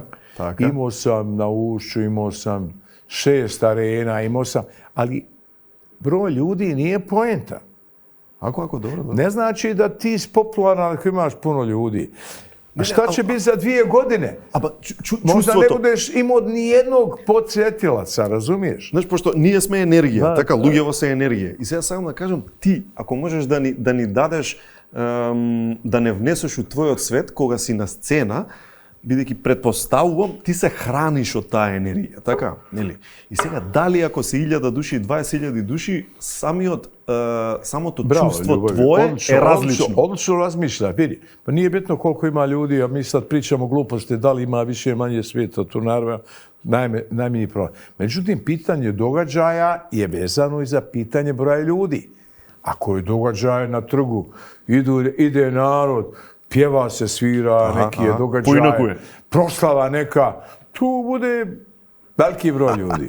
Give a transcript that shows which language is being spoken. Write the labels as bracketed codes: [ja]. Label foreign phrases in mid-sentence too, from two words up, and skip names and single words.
[bs] Imao sam na Ušću, imao sam 6 arena, ali broj ljudi nije poenta. Ako, dobro. Ne znači da ti si popularan ako imaš puno ljudi. Šta će biti za 2 godine? Možda ne budeš imao ni jednog podsjetilaca, razumiješ? [mk] Знаеш, пошто ние сме енергија, така луѓево се енергија. И сега сакам да кажам, ти, ако можеш да ни дадеш, да не внесеш у твојот свет, кога си на сцена, бидејќи предпоставувам, ти се храниш од таа енергија, така? Нели? И сега, дали ако се 1000 души, 20.000 души, самото чувство твое е различно. [bs] Odlično razmišlja, vidi. Pa nije bitno koliko ima ljudi, a mi sad pričamo gluposti, da li ima više manje svijeta, tu naravno najmanji problem. Međutim, pitanje događaja je vezano i za pitanje broja ljudi. Ako je događaj na trgu, ide narod, pjeva se, svira, neki je događaj, proslava neka, tu bude veliki broj ljudi.